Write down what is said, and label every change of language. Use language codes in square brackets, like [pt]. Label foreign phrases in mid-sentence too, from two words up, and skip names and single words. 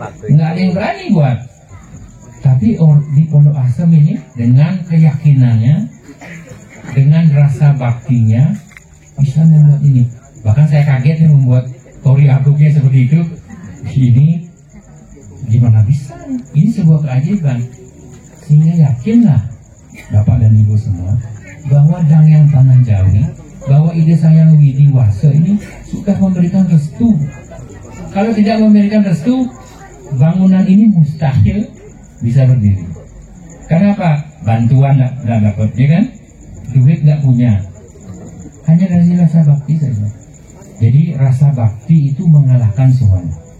[id] nggak ada yang berani buat. Tapi di Pondok Asem ini dengan keyakinannya, dengan rasa baktinya bisa membuat ini. Bahkan saya kaget nih membuat tori agungnya seperti itu. Ini gimana bisa? Ini sebuah keajaiban. Sehingga yakinlah Bapak dan Ibu semua bahwa Sang Hyang Tanah Jawi, bahwa Ida Sang Hyang Widiwasa ini sudah memberikan restu. Kalau tidak memberikan restu, bangunan ini mustahil bisa berdiri. Karena apa? Bantuan nggak dapat, ya kan? Duit nggak punya. Hanya dari rasa bakti saja. Jadi rasa bakti itu mengalahkan semuanya.